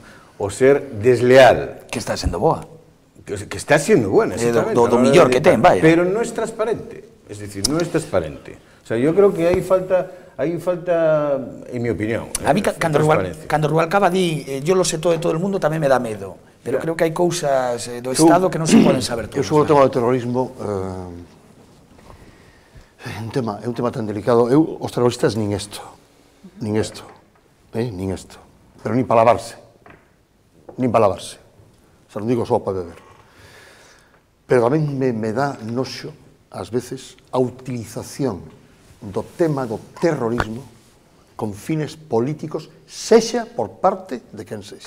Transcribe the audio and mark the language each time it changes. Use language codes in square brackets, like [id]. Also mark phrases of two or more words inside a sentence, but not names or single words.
[gl] O ser desleal. Que está sendo boa. [es] Que está siendo buena, exactamente. [gl] Do millor que ten, vaya. [es] Pero no es transparente, es decir, no es transparente. O sea, yo creo que hay falta, en mi opinión, [gl] a mí, cando Rubalcaba di [es] yo lo sé todo de todo el mundo, [gl] tamén me dá medo. Pero creo que hai cousas do Estado que non se poden saber todos. Sobre o tema do terrorismo, é un tema tan delicado. Os terroristas nin isto. Pero nin para lavarse. [es] O sea, [gl] non digo só para beber. Pero tamén me dá noxo, ás veces, a utilización do tema do terrorismo con fines políticos, sexa por parte de quen sexa.